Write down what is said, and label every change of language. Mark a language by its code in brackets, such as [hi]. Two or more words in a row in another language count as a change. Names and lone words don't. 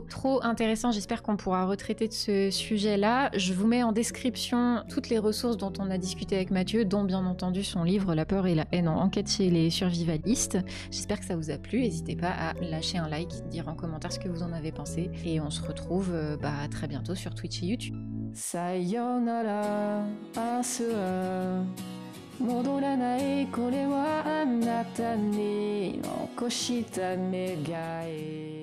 [fr] Trop intéressant, j'espère qu'on pourra retraiter de ce sujet-là. Je vous mets en description toutes les ressources dont on a discuté avec Mathieu, dont bien entendu son livre La peur et la haine en enquête chez les survivalistes. J'espère que ça vous a plu. N'hésitez pas à lâcher un like, dire en commentaire ce que vous en avez pensé. Et on se retrouve très bientôt sur Twitch et YouTube. [ja] さよなら、阿修羅. 戻らないこれはあなたに残した願い